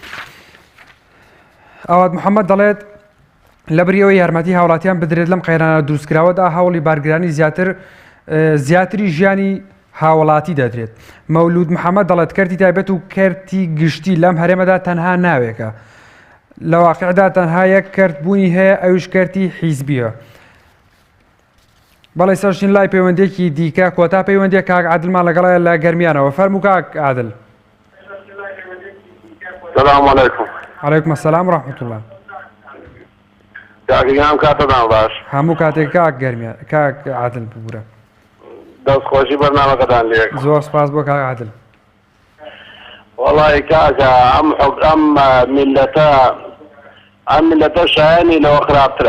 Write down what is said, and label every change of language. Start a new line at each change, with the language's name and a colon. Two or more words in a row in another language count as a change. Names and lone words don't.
Central Kurdish: ئاوات محەممەد دەڵێت لە بریەوەی یارمەتی هاوڵاتیان بدرێت لەم قەیرانە دروستکراوەدا هەوڵی بارگرانی زیاتری ژیانی هاوڵاتی دەدرێت مەولود محەممەد دەڵێت کەرتی تایبەت و کەرتی گشتی لەم هەرێمەدا تەنها ناوێکە لە واقعدا تەنها یەک کەرت بوونی هەیە ئەوش کەرتی حیزبیە بەڵێ سەرشین لای پەیوەندێکی دیکە کۆتا پەیوەندێک کاک عادلمان لەگەڵایە لە گەرمیانەوە فەرموو کاک عادل
Arabic: السلام عليكم عليكم السلام ورحمة الله.
Central Kurdish: کاکیان کاتتان باش. هەموو کاتێک کاک گەرمیە کاک عادل ببوورە. دەستخۆشی بەرنامەکەتان لێک. زۆر سپاس بۆ کاک عادل. وەڵی کاکە ئەم میلەتە شایانی لەوە خراپترە.